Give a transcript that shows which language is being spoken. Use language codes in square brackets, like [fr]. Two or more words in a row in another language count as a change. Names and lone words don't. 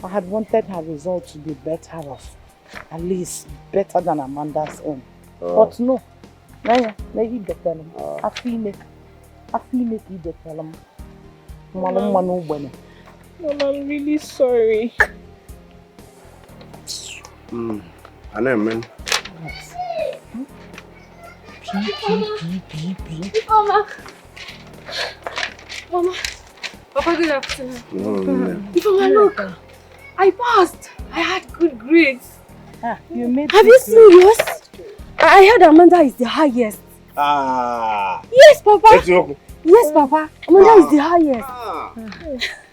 [en] I had wanted her result to be better off. At least better than Amanda's own. But no. I feel make you tell them. Mom, I'm really sorry. I know, man. Mama. Mama. Papa, good afternoon. Mama, look. I passed. I had good grades. Have you seen yours? I heard Amanda is the highest. Yes, Papa. Yes, Papa. Amanda is the highest.